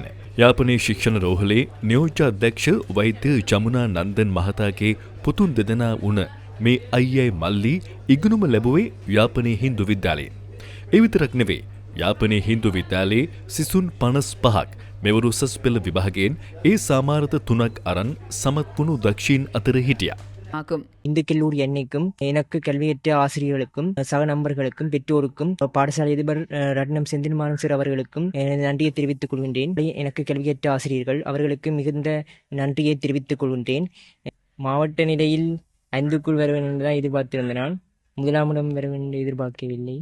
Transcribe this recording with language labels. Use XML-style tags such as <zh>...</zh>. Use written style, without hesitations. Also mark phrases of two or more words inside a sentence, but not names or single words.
<si>යාපනයේ ශික්ෂණ රෝහලේ නියෝජ්‍ය අධ්‍යක්ෂ වෛද්‍ය ජමුනා නන්දන් මහතාගේ පුතුන් දෙදෙනා වුණ මේ අයියයි මල්ලි ඉගෙනුම ලැබුවේ යාපනයේ හින්දු විද්‍යාලයේ. ඒ විතරක් නෙවෙයි. යාපනයේ හින්දු විද්‍යාලයේ සිසුන් 55ක් මෙවර උසස් පෙළ විභාගයෙන් ඒ සාමාර්ථ 3ක් අරන් සමත් වුණු දක්ෂීන් අතර හිටියා.</si> <ta>இந்த கல்லூரி அன்னைக்கும் எனக்கு கல்வியற்ற ஆசிரியர்களுக்கும் சக நண்பர்களுக்கும் பெற்றோருக்கும் பாடசாலை அதிபர் ரட்னம் செந்தில்மாறன் சார் அவர்களுக்கும் நன்றியை தெரிவித்துக் கொள்கின்றேன். எனக்கு கல்வியற்ற ஆசிரியர்கள் அவர்களுக்கு மிகுந்த நன்றியை தெரிவித்துக் கொள்கின்றேன். மாவட்ட நிலையில் 5க்குள் வர வேண்டும் தான் எதிர்பார்த்திருந்த நான் முதலாமிடம் வர வேண்டும் எதிர்பார்க்கவில்லை.</ta>